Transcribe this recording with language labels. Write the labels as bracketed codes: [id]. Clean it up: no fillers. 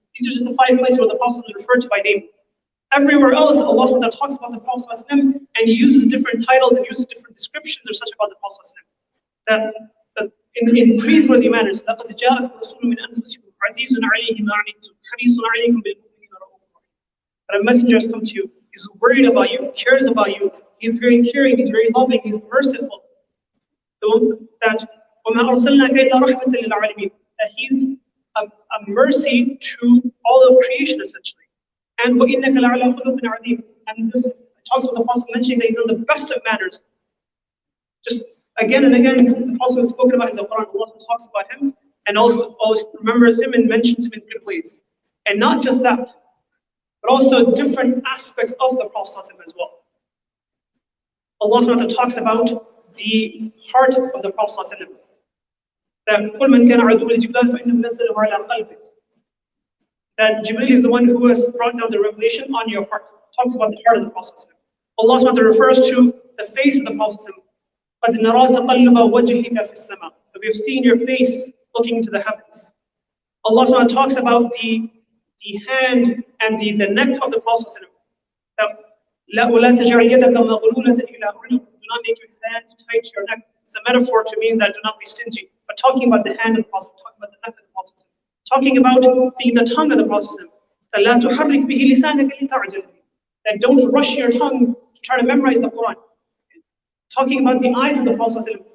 [en] These are just the 5 places where the Prophet is referred to by name. Everywhere else, Allah SWT talks about the Prophet and he uses different titles and uses different descriptions or such about the Prophet. That in praiseworthy manners. [ar] لَقَدْ جَاءَكُمْ رَسُولٌ مِّنْ أَنفُسِكُمْ عَزِيزٌ عَلَيْهِ مَا عَنِتُّمْ حَرِيصٌ عَلَيْكُمْ بِالْمُؤْمِنِينَ رَءُوفٌ رَحِيمٌ. [en] That a messenger has come to you, he's worried about you, cares about you, he's very caring, he's very loving, he's merciful. [ar] That وَمَا أَرْسَلْنَاكَ إِلَّا رَحْمَةً لِلْعَالَمِينَ. [en] That he's a mercy to all of creation essentially. [ar] And وَإِنَّكَ لَعَلَى خُلُقٍ عَظِيمٍ. [en] And this talks about the Prophet mentioning that he's on the best of manners. Just again and again, the Prophet is spoken about in the Quran. Allah talks about him and also always remembers him and mentions him in good ways. And not just that, but also different aspects of the Prophet as well. Allah talks about the heart of the Prophet. [ar] That قُلْ مَنْ كَانَ عَدُوًّا لِجِبْرِيلَ فَإِنَّهُ نَزَّلَهُ عَلَى قَلْبِكَ. [en] That Jibreel is the one who has brought down the revelation on your heart. Talks about the heart of the Prophet. Allah SWT refers to the face of the Prophet. [ar] قَدْ نَرَى تَقَلُّبَ وَجْهِكَ فِي السَّمَاءِ. [en] That we have seen your face looking into the heavens. Allah SWT talks about the hand and the neck of the Prophet. [ar] That لَا تَجْعَلْ يَدَكَ مَغْلُولَةً إِلَىٰ عُنُقِكَ. [en] Do not make your hand tight to your neck. It's a metaphor to mean that do not be stingy. But talking about the hand of the Prophet, talking about the neck of the Prophet. Talking about the tongue of the Prophet. [ar] فَلَا تُحَرِّكْ بِهِ لِسَانَكَ لِتَعْجَلَ بِهِ. [en] That don't rush your tongue to try to memorize the Quran. Talking about the eyes of the Prophet.